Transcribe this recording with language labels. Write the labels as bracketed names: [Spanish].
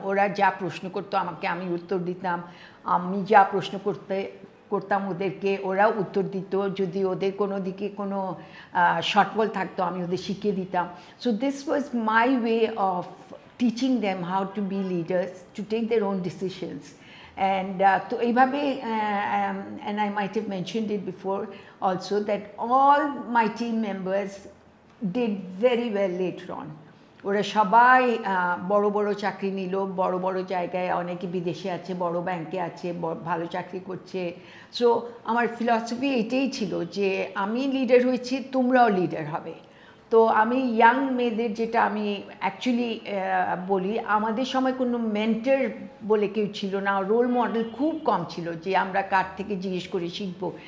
[Bangla] ওরা যা প্রশ্ন করতো আমাকে আমি উত্তর দিতাম, আমি যা প্রশ্ন করতাম ওদেরকে ওরাও উত্তর দিত। যদি ওদের কোনো দিকে কোনো শর্টফল থাকতো আমি ওদের শিখিয়ে দিতাম। [English] So this was my way of teaching them how to be leaders, to take their own decisions. And [Bangla] তো এইভাবে [English] and I might have mentioned it before also that all my team members did very well later on. [Bangla] ওরা সবাই বড় বড় চাকরি নিল, বড় বড় জায়গায়, অনেকে বিদেশে আছে, বড় ব্যাংকে আছে, ভালো চাকরি করছে। সো আমার ফিলসফি এটাই ছিল যে আমি লিডার হয়েছি, তোমরাও লিডার হবে। তো আমি ইয়াং মেয়েদের যেটা আমি অ্যাকচুয়ালি বলি, আমাদের সময় কোনো মেন্টর বলে কেউ ছিল না, রোল মডেল খুব কম ছিল যে আমরা কার থেকে জিজ্ঞেস করে শিখবো।